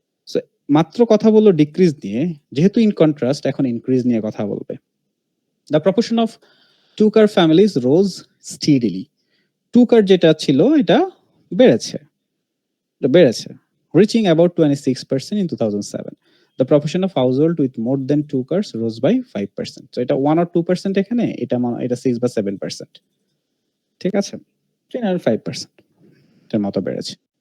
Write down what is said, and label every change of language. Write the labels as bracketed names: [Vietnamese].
[Bangla] So মাত্র কথা বললো ডিক্রিজ নিয়ে, যেহেতু ইন কন্ট্রাস্ট এখন ইনক্রিজ নিয়ে কথা বলবে। [English] The proportion of two car families rose steadily. [Bangla] Two কার যেটা ছিল এটা বেড়েছে, [English] reaching about 26% in 2007. The proportion of household with more than 2 cars rose by 5%. [Bangla] So এটা 1 or 2% এখানে, এটা 6 বা 7%, ঠিক আছে, 3 or 5% এর মতো বেড়েছে।